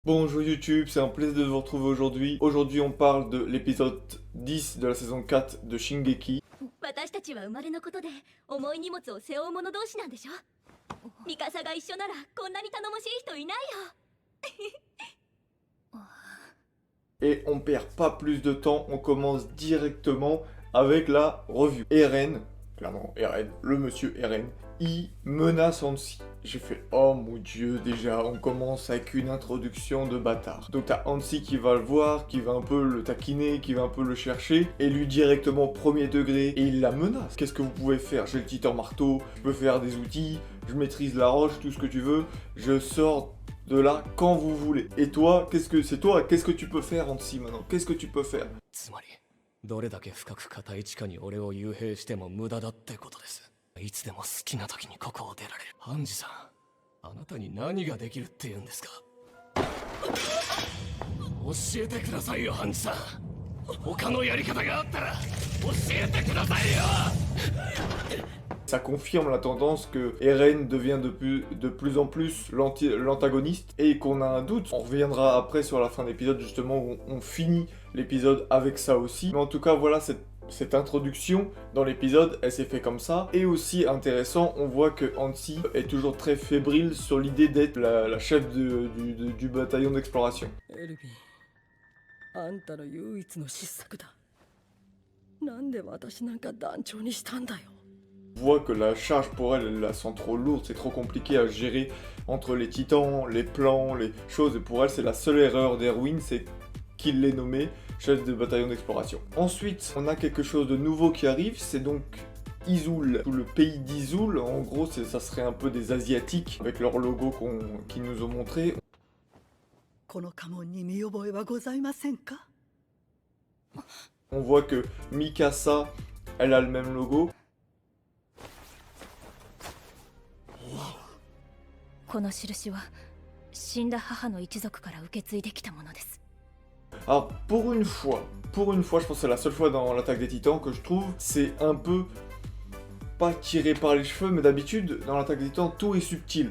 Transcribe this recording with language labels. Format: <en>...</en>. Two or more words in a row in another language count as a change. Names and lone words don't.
<fr>Bonjour YouTube, c'est un plaisir de vous retrouver aujourd'hui. Aujourd'hui on parle de l'épisode 10 de la saison 4 de Shingeki.</fr> <ja>私たちは生まれのことで重い荷物を背負う者同士なんでしょ。ミカサが一緒ならこんなに頼もしい人いないよ。</ja> <fr>Et on perd pas plus de temps, on commence directement avec la revue. Eren, clairement Eren, le monsieur Eren, il menace Hansi. J'ai fait oh mon dieu, déjà on commence avec une introduction de bâtard. Donc t'as Hansi qui va le voir, qui va un peu le taquiner, qui va un peu le chercher, et lui directement premier degré, et il la menace. Qu'est-ce que vous pouvez faire? J'ai le titan marteau, je peux faire des outils, je maîtrise la roche, tout ce que tu veux, je sors de là quand vous voulez. Et toi, qu'est-ce que tu peux faire Hansi maintenant? Qu'est-ce que tu peux faire?</fr> <ja>つまりどれだけ深く固い地下に俺を幽閉しても無駄だってことです。いつでも好きな時にここを出られる。ハンジさん、あなたに何ができるって言うんですか？教えてくださいよ、ハンジさん。他のやり方があったら教えてくださいよ。</ja> <fr>Ça confirme la tendance que Eren devient de plus en plus l'antagoniste et qu'on a un doute. On reviendra après sur la fin de l'épisode justement où on finit l'épisode avec ça aussi. Mais en tout cas voilà cette introduction dans l'épisode, elle s'est fait comme ça. Et aussi intéressant, on voit que Hansi est toujours très fébrile sur l'idée d'être la chef du bataillon d'exploration.</fr> <ja>エルヴィン、あんたの唯一の失策だ。なんで私なんか団長にしたんだよ。</ja> <fr>On voit que la charge pour elle, elle la sent trop lourde, c'est trop compliqué à gérer entre les titans, les plans, les choses. Et pour elle, c'est la seule erreur d'Erwin, c'est qu'il l'ait nommé chef de bataillon d'exploration. Ensuite, on a quelque chose de nouveau qui arrive, c'est donc Izul, tout le pays d'Izul. En gros, ça serait un peu des Asiatiques avec leur logo qu'ils nous ont montré.</fr> <ja>この家紋に見覚えはございませんか？</ja> <fr>On voit que Mikasa, elle a le même logo.</fr> <ja>この印は死んだ母の一族から受け継いできたものです。</ja> <fr>Alors pour une fois, je pense que c'est la seule fois dans l'attaque des titans que je trouve, c'est un peu pas tiré par les cheveux, mais d'habitude dans l'attaque des titans tout est subtil.</fr>